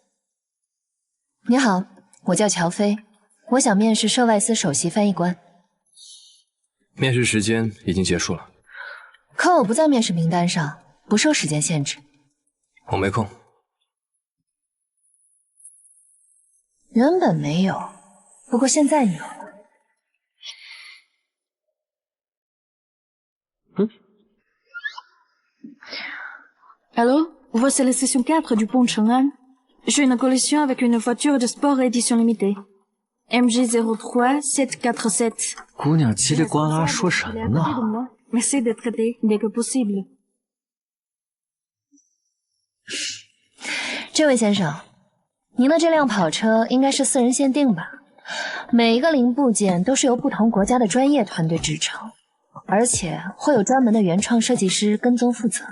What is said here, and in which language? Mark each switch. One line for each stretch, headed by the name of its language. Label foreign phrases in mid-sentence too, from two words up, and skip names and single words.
Chinese: 你好，我叫乔飞，我想面试涉外司首席翻译官。面试时间已经结束了，可我不在面试名单上，不受时间限制。我没空。原本没有，不过现在有了。
French: Allô, voici la session 4 du pont de Chang'an. J'ai une collision avec une voiture de sport édition limitée. MJ03747.
Chinese: 姑娘叽里呱啦说什么呢？
French: Merci d'être traité dès que possible.
Chinese: 这位先生，您的这辆跑车应该是私人限定吧？每一个零部件都是由不同国家的专业团队制成，而且会有专门的原创设计师跟踪负责。